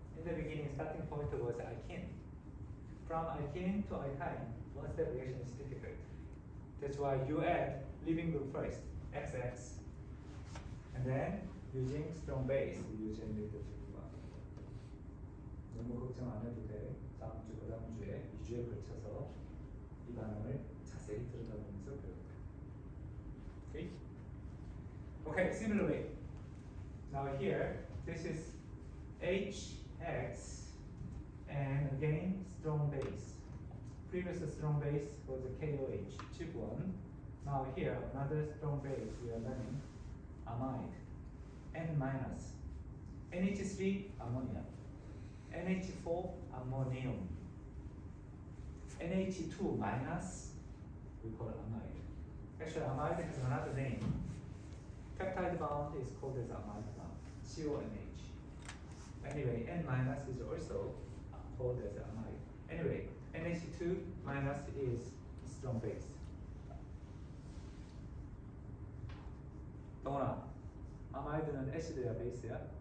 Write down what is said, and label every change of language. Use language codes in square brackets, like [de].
[en] In the beginning, starting point was alkene. From alkene to alkyne, one step reaction is difficult. That's why you add leaving group first, XX, and then using strong base, you generate the triple bond. [ko] 너무 걱정 안 해도 돼. 다음 주, 그 다음 주에 2주에 걸쳐서 이 반응을 자세히 들여다보면서 배울 거야. [en] Okay? Okay, similarly, now here, this is HX, and again, strong base. Previous strong base was a KOH, chip 1. Now here, another strong base we are learning, amide. N minus, NH3 ammonia, NH4 ammonium, NH2 minus, we call amide. Actually, amide has another name. Peptide bond is called as amide bond, CONH. Anyway, N minus is also called as amide. Anyway, NH2 minus is strong base. [ko] 동원아, 아마이드는 애시드야 베이스야?